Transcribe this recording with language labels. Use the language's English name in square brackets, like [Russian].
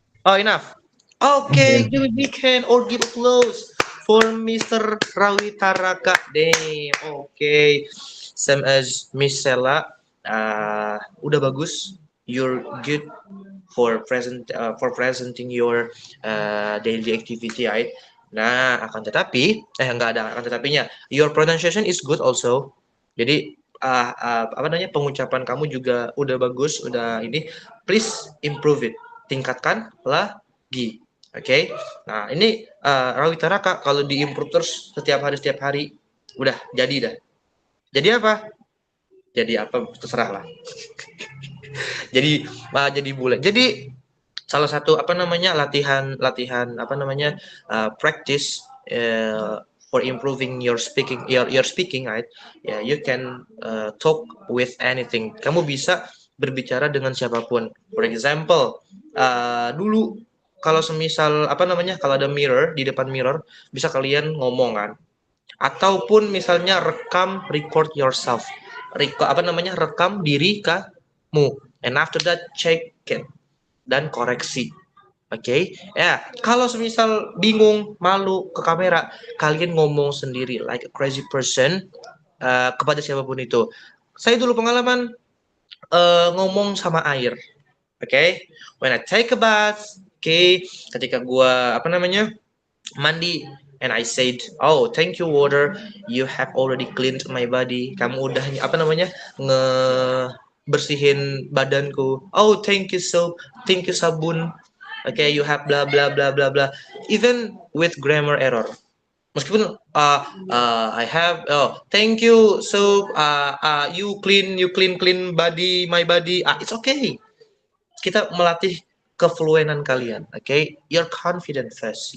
[English] Oh, enough. Okay, give a big hand or give applause for Mr. Rawi Taraka. Damn. Okay. Same as Miss Sela. [Indonesian] Udah bagus. [English] You're good for presenting your daily activity, right? [Indonesian] Nah, akan tetapi nggak ada akan tetapinya. [English] Your pronunciation is good also. [Indonesian] Jadi apa namanya pengucapan kamu juga udah bagus, udah ini. [English] Please improve it, [Indonesian] tingkatkan lagi. Oke. Nah, ini Rawi Taraka kalau diimprove terus setiap hari udah jadi dah. Jadi apa? Jadi apa terserah lah. jadi bule. Jadi salah satu apa namanya latihan apa namanya [English] practice for improving your speaking right. Yeah, you can talk with anything. [Indonesian] Kamu bisa berbicara dengan siapapun. [English] For example, [Indonesian] dulu kalau semisal apa namanya kalau ada mirror di depan mirror bisa kalian ngomong kan. Ataupun misalnya [English] record yourself. [Indonesian] Rekam diri kamu. [English] And after that check it [Indonesian] dan koreksi. Oke, ya. Kalau semisal bingung, malu ke kamera, kalian ngomong sendiri [English] like a crazy person [Indonesian] kepada siapapun itu. Saya dulu pengalaman ngomong sama air. [English] Oke, when I take a bath, [Indonesian] ketika gua apa namanya mandi, [English] and I said, oh thank you water, you have already cleaned my body. [Indonesian] Kamu udah apa namanya bersihin badanku. [English] Oh thank you sabun. Okay, you have blah blah blah blah blah. Even with grammar error. [Indonesian] Meskipun [English] I have thank you you clean body my body. It's okay. [Indonesian] Kita melatih kefluenan kalian. [English] Okay, you're confident first.